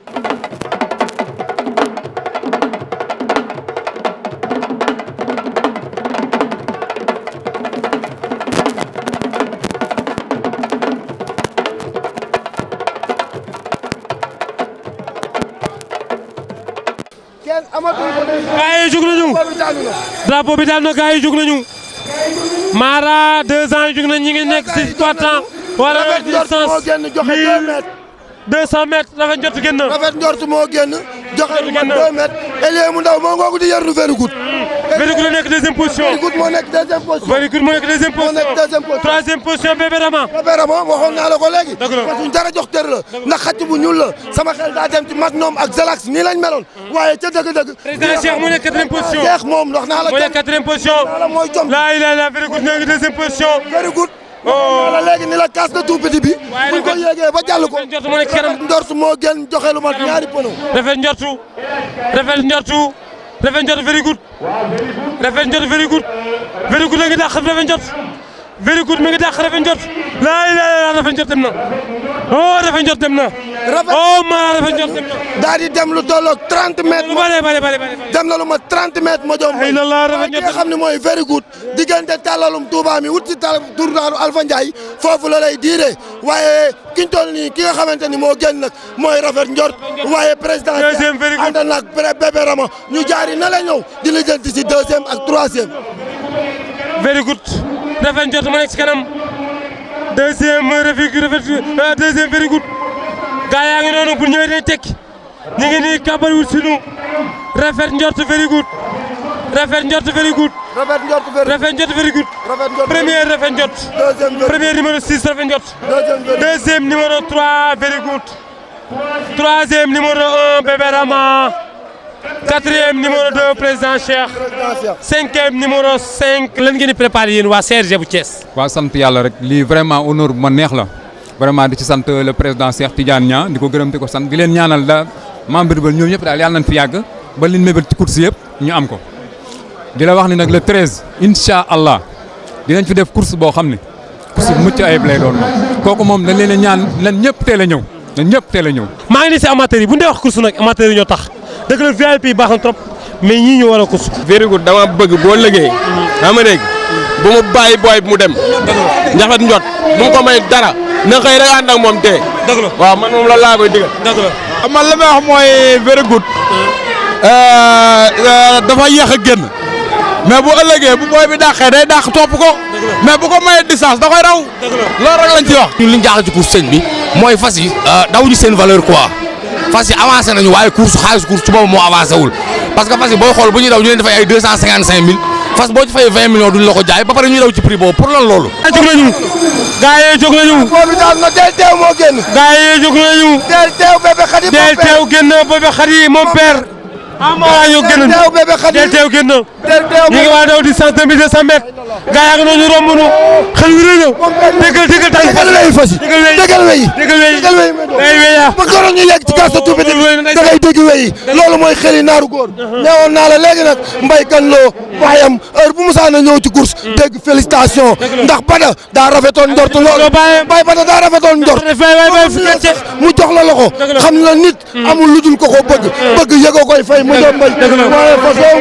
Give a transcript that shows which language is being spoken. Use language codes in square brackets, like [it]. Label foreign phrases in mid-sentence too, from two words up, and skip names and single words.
[wo] gaa yi jóg nañu drapeau bi daal na gaa yi jóg nañu Mara 2 ans yi jóg nañu ñi ngi nekk si 3 ans wala distance 200 mètres rafet njort génn. rafet njort moo génn joxe lu mat 2 mètres Elie mu ndaw moo ngoogu di yarlu Very Good. Very Good nekk [fr] deuxième position. [wo] Very Good moo nekk [fr] deuxième position. [wo] Very Good moo nekk [fr] deuxième position. troisième position Bébé Rama. [wo] Bébé Rama waxoon naa la ko léegi. dëgg la [fr] parce que [wo] dara jox tër la ndax xacc bu ñuul la sama xel daa dem ci Magnum ak Zalax nii lañ meloon waaye ca dëgg-dëgg. président Cheikh moo nekk [fr] quatrième position. [wo] Cheikh moom wax naa la moo nekk [fr] quatrième position. [wo] mooy jom [ar] لا إله إلا الله [wo] Very Good nekk [fr] deuxième position. [wo] Very Good. oh la léegi ni [fr] la casse de tout petit [wo] bi. waaye buñ ko yéegee ba jàll ko. rafet njort moo nekk kanam njort moo gën joxe lu mat ñaari pono. rafet njortu rafet njortu rafet njort Very Good rafet njort Very Good Very Good la ngi dàq rafet njort Very Good mi ngi dàq rafet njort [ar] لا إله إلا الله [wo] rafet njort dem na oh rafet njort dem na rafet oh Mara dafa jot dem na. daal di dem lu tolloog 30 mètres. lu bari. dem na lu ma 30 mètres ma jom. ay la la rafet ki nga xam ne mooy very good diggante tàllalum Touba mi wut si tournaaru Alpha Ndiaye foofu la lay diire waaye ki ñu toll nii ki nga xamante ni moo génn nag mooy rafet njort waaye président ànd nag bébé Rama ñu jaari na la ñëw di lijjanti si deuxième ak troisième. very good rafet njort ma nekk si kanam deuxième very good gaa yaa ngi noonu bu ñëwee dañuy tekki ñu ngi nii kàbbal wut sunu rafet njort very good rafet njort very good premier rafet njort [fr] premier numéro [wo] 6 rafet njort [fr] deuxième numéro [wo] 3 very good [fr] troisième numéro [wo] 1 bébé Rama [fr] quatrième numéro [wo] 2 président Cheikh [fr] cinquième numéro [wo] 5 lan ngeen di préparé yéen waa CRG bu Thiès. waaw sant yàlla rek lii [fr] vraiment honneur [wo] bu ma neex la vraiment di ci sant [fr] le président [wo] Cheikh Tidiane Niang di ko gërëm di ko sant di leen ñaanal da membre ba ñoom ñëpp daal yàlla nañ fi yàgg ba liñ mébét ci course yëpp ñu am ko. di la wax ni nag le 13 [ar] إن شاء الله [wo] dinañ fi def course boo xam ne course bu mucc ayib lay doon moom kooku moom dañ leen a ñaan lan ñëpp teel a ñëw lan ñëpp teel a ñëw. maa ngi nii si amateurs yi bu ñu dee wax course nag amateurs yi ñoo tax dëgg la VIP baax na trop mais ñii ñu war a course. very good dama bëgg boo liggéey xam nga dégg bu mu bàyyi booy bi mu dem. njaxat njot bu mu ko may dara na xëy rek ànd ak moom tee. dëgg la waaw man moom la laa koy digal. dëgg la man li may wax mooy very good dafa yéex a génn mais bu ëllëgee bu booy bi dàqee day dàq topp ko mais bu ko mayee distance da koy raw loolu rek lañ ci wax. ñun li ñu jaaxal ci course sëñ bi mooy fas yi dawuñu seen [fr] valeur quoi [wo] fas yi avancé nañu waaye course xaalis course ci boobu moo avancé wul [fr] parce que [wo] fas yi booy xool bu ñuy daw ñu leen dafay ay 255 000 fas boo ci fay 20 millions duñ la ko jaay ba pare ñuy daw ci prix boobu pour lan loolu. jóg nañu gaa yi jóg nañu. boobu daal na del teew moo génn. gaa yi jóg nañu. del teew bébé Khady del teew génn bébé Khady [fr] mon père. [wo] Amara ñoo génn del teew bébé Khady del teew génn. del teew ñu ngi waa daw di 200 mètres. gaa yaa ngi noonu romb nu xel wi rëy na. dëggal tànk dëggal wey fas yi dëggal wey dëggal wey weya ba goroon ñu yegg ci kaas tuuti da ngay dégg wey loolu mooy xeli naaru góor neewoon naa la léegi nag mbay kan loo waayam heure bu musaana ñëw ci course dégg félicitation ndax bada daa rafetoon njort loolu bay bada daa rafetoon njort mu jox la loxo xam na nit amul lu dul ko bëgg yëgoo koy fay mu doon mbay waaye fas